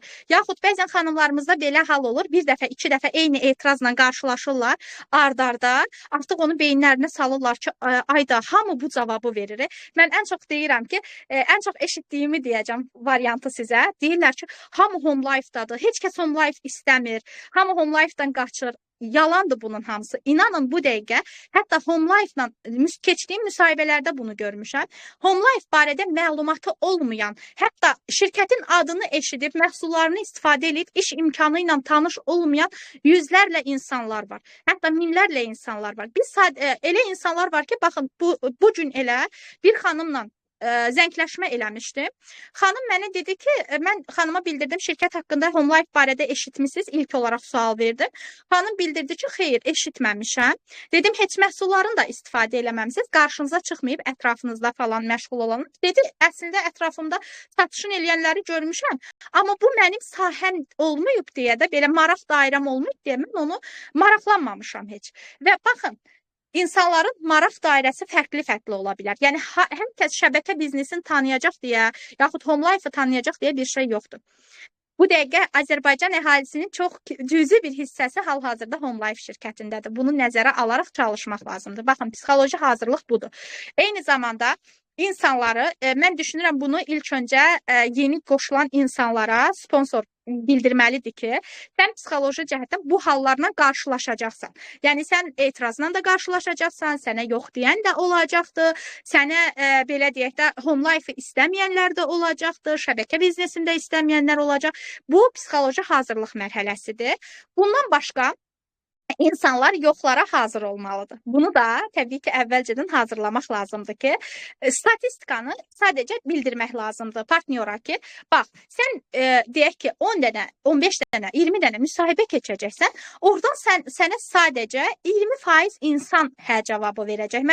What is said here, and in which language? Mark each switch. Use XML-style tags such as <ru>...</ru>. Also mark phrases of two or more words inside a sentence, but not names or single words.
<az>Yaxud bəzən xanımlarımızda belə hal olur, bir dəfə, iki dəfə eyni etirazla qarşılaşırlar, ard-arda, artıq onu beyinlərinə salırlar ki, ayda hamı bu cavabı verir. Mən ən çox deyirəm ki, ən çox eşitdiyimi deyəcəm variantı sizə. Deyirlər ki, hamı home life-dadır, heç kəs home life istəmir, hamı home life-dan qaçır. Yalandır bunun hamısı. İnanın bu dəqiqə, hətta home life-la keçdiyim müsahibələrdə bunu görmüşəm. Home life barədə məlumatı olmayan, hətta şirkətin adını eşidib, məhsullarını istifadə edib, iş imkanı ilə tanış olmayan yüzlərlə insanlar var. Hətta minlərlə insanlar var. Elə insanlar var ki, baxın, bu gün elə bir xanımla zəngləşmə eləmişdim. Xanım mənə dedi ki, mən xanıma bildirdim, şirkət haqqında home life barədə eşitmişsiniz, ilk olaraq sual verdim. Xanım bildirdi ki, xeyr, eşitməmişəm. Dedim, heç məhsullarını da istifadə eləməmisiniz, qarşınıza çıxmayıb ətrafınızda falan məşğul olan. Dedi, əslində ətrafımda satışın eləyənləri görmüşəm, amma bu mənim sahəm olmayıb deyə də, belə maraq dairəm olmayıb deyə mən onu maraqlanmamışam heç. Və baxın, İnsanların maraq dairəsi fərqli-fərqli ola bilər. Yəni, hər kəs şəbəkə biznesini tanıyacaq deyə, yaxud home life-ı tanıyacaq deyə bir şey yoxdur. Bu dəqiqə Azərbaycan əhalisinin çox cüzi bir hissəsi hal-hazırda home life şirkətindədir. Bunu nəzərə alaraq çalışmaq lazımdır. Baxın, psixoloji hazırlıq budur. Eyni zamanda insanları, mən düşünürəm bunu ilk öncə yeni qoşulan insanlara sponsor bildirməlidir ki, sən psixoloji cəhətdən bu hallarla qarşılaşacaqsan. Yəni sən etirazla da qarşılaşacaqsan, sənə yox deyən də olacaqdır, sənə belə deyək də home life istəməyənlər də olacaqdır, şəbəkə biznesində istəməyənlər olacaq. Bu psixoloji hazırlıq mərhələsidir. Bundan başqa İnsanlar yoxlara hazır olmalıdır. Bunu da təbii ki, əvvəlcədən hazırlamaq lazımdır ki, statistikanı sadəcə bildirmək lazımdır partnyora ki, bax, sən deyək ki, 10 dənə, 15 dənə, 20 dənə müsahibə keçəcəksən, oradan sənə sadəcə 20% insan hə cavabı verəcək.</az>